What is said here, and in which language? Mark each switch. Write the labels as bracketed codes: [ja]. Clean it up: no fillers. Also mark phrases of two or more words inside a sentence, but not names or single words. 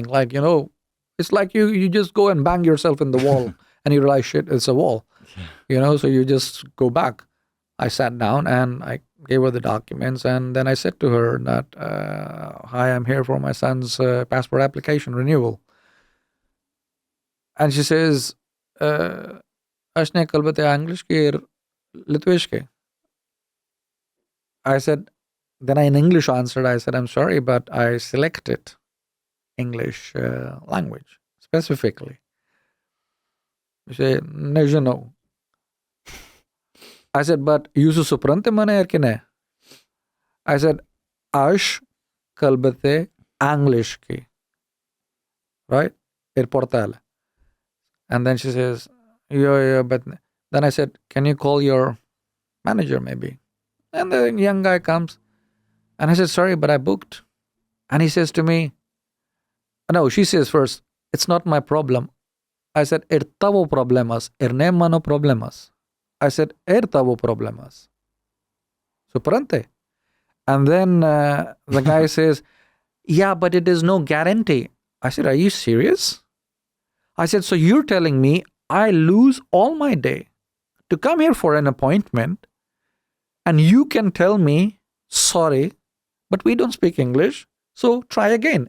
[en] Like, it's like you just go and bang yourself in the wall and you realize, shit, it's a wall, so you just go back. I sat down and I gave her the documents and then I said to her that, hi, I'm here for my son's passport application renewal. And she says, [lt] "Aš nekalbate angliškai ir lietuviškai." [en] I said, then I in English answered, I said, I'm sorry, but I selected English language specifically. She said, nežinau. I said, but [lt] jūsų suprantate mane ar ne? [en] I said, [lt] aš kalbate angliškai. Right? Ir portale. [en] And then she says, yeah, but then I said, can you call your manager maybe? And the young guy comes and I said, sorry, but I booked. And he says to me, no, she says first, it's not my problem. I said, [lt] ir tavo problemas, ir ne mano problemas. [en] I said, [lt] ir tavo problemas. Suprante? [en] And then the guy says, yeah, but it is no guarantee. I said, are you serious? I said, so you're telling me I lose all my day to come here for an appointment and you can tell me, sorry, but we don't speak English, so try again.